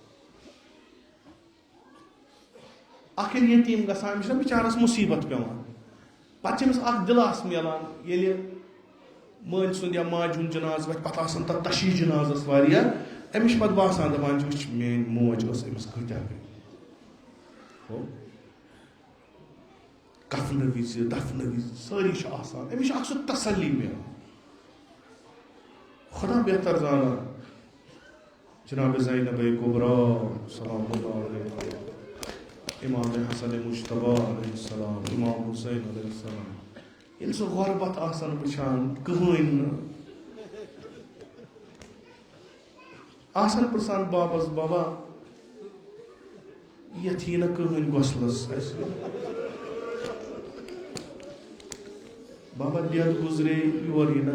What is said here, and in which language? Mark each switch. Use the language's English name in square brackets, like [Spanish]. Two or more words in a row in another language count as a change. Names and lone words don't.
[Kashmiri] اکھ ییٚلہِ یتیٖم گژھان أمِس چھُنہ بِچارس مُصیبت پیٚوان پتہٕ چھِ أمِس اکھ دِلاسہٕ میلان ییٚلہِ مٲلۍ سُنٛد یا ماجہِ ہُنٛد جنازٕ وتھِ پتہٕ آسان تتھ تشیٖح جنازس واریاہ أمِس چھِ پتہٕ باسان دپان چھِ وٕچھ میٲنۍ موج ٲس أمِس کۭتیاہ گٔے کفنہٕ وِزِ دفنہٕ وِزِ سٲری چھِ آسان أمِس چھُ اکھ سُہ تسلی میلان خۄدا بہتر زانان جناب زینب کبرا [Arabic] سلام اللہ علیہ [Kashmiri] امام حسن مجتبیٰ [Arabic] علیہ السلام [Kashmiri] امام حسین [Arabic] علیہ السلام [Kashmiri] ییٚلہِ سُہ غربت آسان وٕچھان کٕہٕنۍ نہٕ آسان پرژھان بابس بابا یتھ یی نہٕ کٕہٕنۍ گۄسلس اَسہِ بابا دٮ۪د گُزرے یور یی نہٕ